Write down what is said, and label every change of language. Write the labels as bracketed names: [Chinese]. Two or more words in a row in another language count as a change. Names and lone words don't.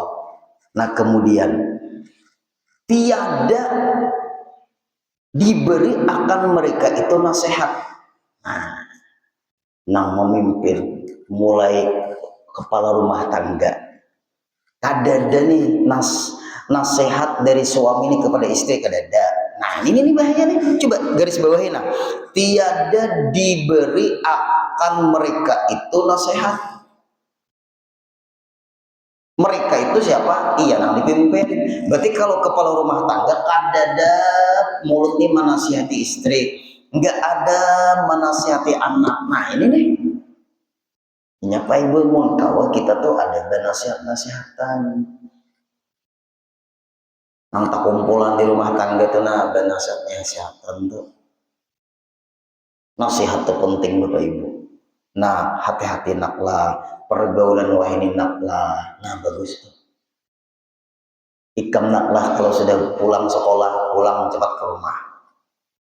[Indonesian] Nah, kemudian tiada diberi akan mereka itu nasihat. [Banjar] Nah, nang memimpin mulai kepala rumah tangga. Kadada nih nasihat dari suami ini kepada istri kadada. Nah, ini bahaya nih. Coba garis bawahin nah. [Indonesian] Tiada diberi akan mereka itu nasihat. [Banjar] Mereka itu siapa? Iya, nang dipimpin. Berarti kalau kepala rumah tangga kadada mulut nih menasihati istri, nggak ada menasihati anak. [Indonesian] Nah, ini nih. [Banjar] Nyapa Ibu mau tahu kita tuh ada nasihat-nasihatan. Nang tak kumpulan di rumah tangga tuh nah ada nasihat-nasihatan tuh. [Indonesian] Nasihat itu penting Bapak Ibu. [Banjar] Nah, hati-hati naklah, pergaulan wahini naklah. [Indonesian] Nah, bagus tuh. [Banjar] Ikam naklah kalau sudah pulang sekolah, pulang cepat ke rumah.